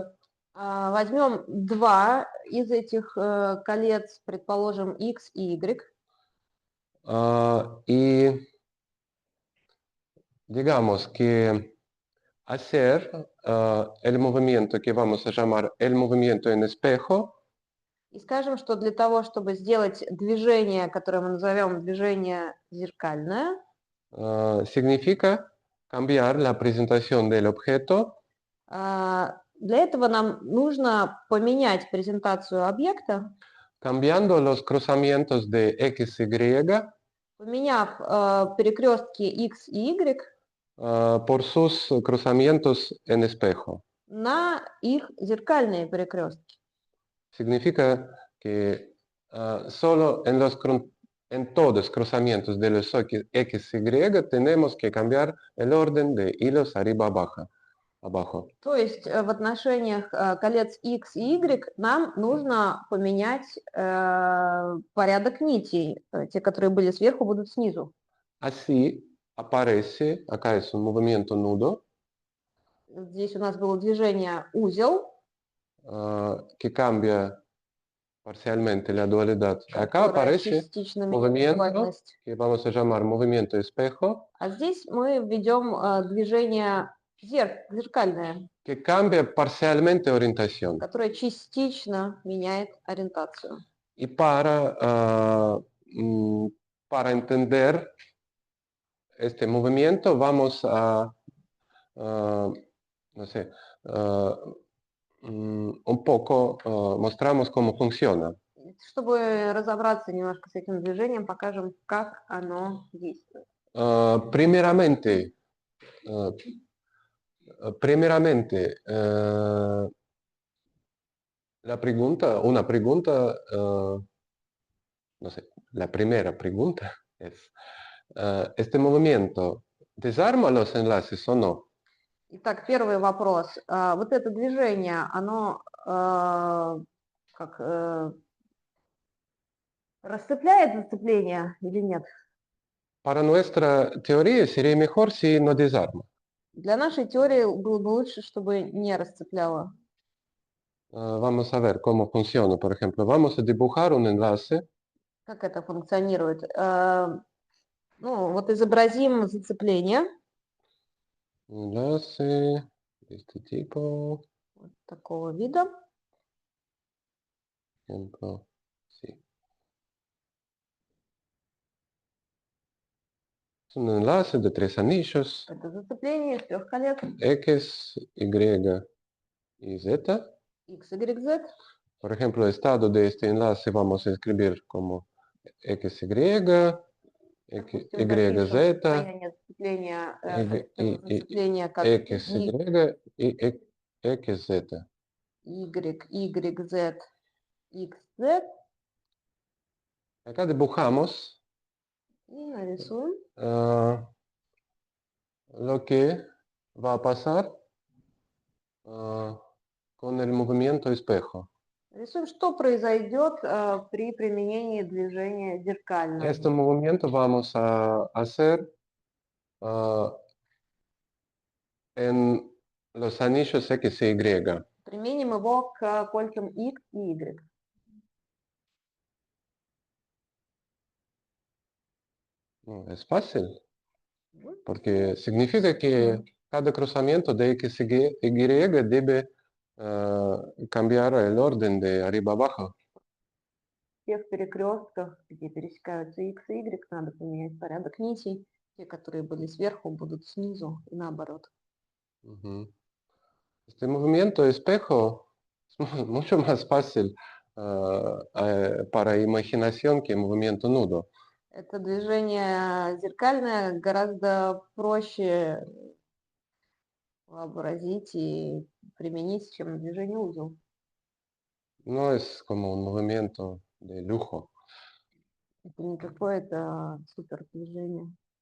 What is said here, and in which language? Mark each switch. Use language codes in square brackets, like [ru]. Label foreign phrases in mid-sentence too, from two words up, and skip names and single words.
[ru] Возьмем два из этих колец, предположим, x и y. [es] y digamos que hacer el movimiento que vamos a llamar el movimiento en espejo, [ru] И скажем, что для того, чтобы сделать движение, которое мы назовем движение зеркальное, [es] significa cambiar la presentación del objeto [ru] для этого нам нужно поменять презентацию объекта, [es] cambiando los cruzamientos de X y [ru] поменяв перекрестки x и y [es] por sus cruzamientos en espejo. [ru] на их зеркальные перекрестки. [es] Significa que solo en todos cruzamientos de los X y tenemos que cambiar el orden de hilos arriba abajo. [ru] То есть в отношениях колец x и y нам нужно поменять порядок нитей. Те, которые были сверху, будут снизу. [es] Así aparece, acá es un movimiento nudo, [ru] Здесь у нас было движение узел, [es] que cambia parcialmente la dualidad. Acá [ru] которое [es] aparece [ru] частично меняет [es] movimiento [ru] дуальность. [es] que vamos a llamar movimiento espejo, [ru] А здесь мы введем движение зеркальное, [es] que cambia parcialmente orientación. [ru] которое частично меняет ориентацию. [es] Y para entender este movimiento vamos a, no sé, un poco mostramos cómo funciona. [ru] Чтобы разобраться немножко с этим движением, покажем, как оно действует. [es] Primeramente, una pregunta, no sé, la primera pregunta es, ¿este movimiento desarma los enlaces o no? [ru] Итак, первый вопрос. Вот это движение, оно расцепляет зацепление или нет? [es] Para nuestra teoría sería mejor si no desarma. [ru] Для нашей теории было бы лучше, чтобы не расцепляло. [es] Vamos a ver cómo funciona. Por ejemplo, vamos a dibujar un enlace. [ru] Как это функционирует? Ну, вот изобразим зацепление. [es] Enlace de este tipo. [ru] Вот такого вида. [es] Por ejemplo, sí. Es un enlace de tres anillos. [ru] Это зацепление из трех колец. [es] X, Y y Z. [ru] X, Y, Z. [es] Por ejemplo, el estado de este enlace vamos a escribir como X, Y, X, [ru] Допустим, [es] Y, [ru] запишем [es] Z, [ru] состояние зацепления, зацепление как [es] X, Y y X, Z. [ru] Y, Y, Z, X, Z. [es] Acá dibujamos [ru] И нарисуем. [es] lo que va a pasar con el movimiento espejo. [ru] Рисуем, что произойдет при применении движения зеркального. [es] Este movimiento vamos a hacer en los anillos X y Y. [ru] Применим его к кольцам X и Y. [es] No, es fácil, porque significa que cada cruzamiento de X y Y debe cambiar el orden de arriba abajo. [ru] В тех перекрестках, где пересекаются X и Y, надо поменять порядок нитей. Те, которые были сверху, будут снизу и наоборот. Ujú. [es] Este movimiento espejo es mucho más fácil para imaginación que movimiento nudo. [ru] Это движение зеркальное гораздо проще вообразить и применить, чем движение узел. [es] No es como un movimiento de lujo. [ru] Это не какое-то супер движение.